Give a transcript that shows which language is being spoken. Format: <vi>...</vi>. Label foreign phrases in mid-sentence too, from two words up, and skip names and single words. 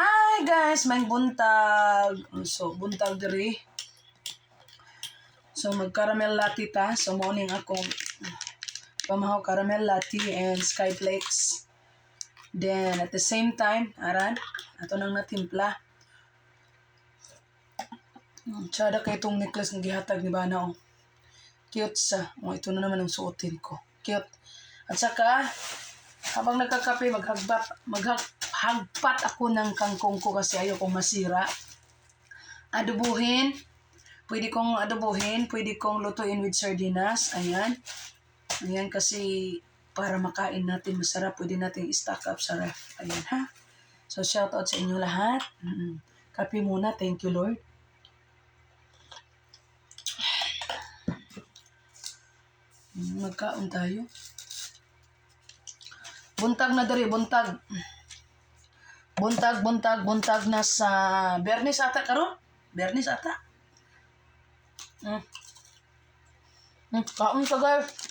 <en>Hi guys,</en> <ceb>may buntag. So, buntag diri. So, mag-</ceb> <en>caramel latte</en> <ceb>ta. So, morning akong pamahaw</ceb> <en>caramel latte and skyflakes. Then, at the same time, aran,</en> <ceb>ato nang natimpla. Tsada kay itong necklace ng gihatag ni Bana. Oh. Cute sa.</ceb> <tl>Oh, ito na naman ang suotin ko. Cute. At saka, habang nagkakape, maghagpat ako ng kangkong ko kasi ayoko masira. Adobuhin. Pwede kong adobuhin. Pwede kong lutuin with sardinas. Ayan. Ayan kasi para makain natin masarap. Pwede natin i-</tl> <en>stock up</en> <tl>sa ref. Ayan ha.</tl> <ceb>So</ceb> <en>shout out</en> <ceb>sa inyo lahat.</ceb> <tl>Kape muna.</tl> <en>Thank you Lord.</en> <tl>Magkaon tayo.</tl> <ceb>Buntag na diri. Buntag. Buntag na sa Bernis ata karon. Bernis ata. Kaon ka guys.</ceb>